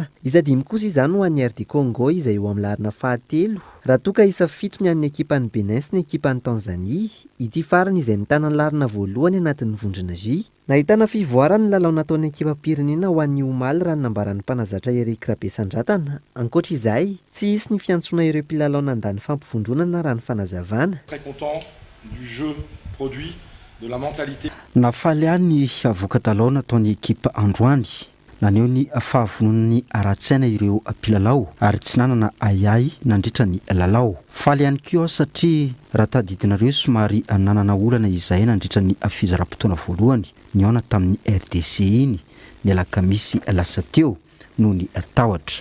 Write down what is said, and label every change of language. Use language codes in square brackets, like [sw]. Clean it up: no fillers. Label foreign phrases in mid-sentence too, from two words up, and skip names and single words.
[mg] Isa 5 kosa izany ho an'ny RD Congo izay eo amin'ny larina faha-3 raha toa ka isa 7 ny an'ny ekipan'ny Benin sy ny ekipan'ny Tanzania. Ity farany izay mitana ny larina voalohany anatin'ny vondrona J. Nahitana fivoarana ny lalao nataon'ny ekipa pirenena ho an'ny omaly raha nambaran'ny mpanazatra Eric Rabesandratana. Ankoatra izay, tsy hisy ny fiantsoana ireo mpilalao nandany fampivondronana raha ny fanazavana. [fr] Très content du jeu produit, de la mentalité. [mg] Nafaly ihany ny voka-dalao nataon'ny ekipa androany. Naneo ny fahavonon'ny ara-tsaina ireo mpilalao ary tsy nanana ayay nandritra ny lalao. Faly ihany koa satria raha tadidinareo somary nanana olana izay nandritra ny fizaram-potoana voalohany niona tamin'ny RDC iny ny alakamisy lasa teo noho ny tahotra.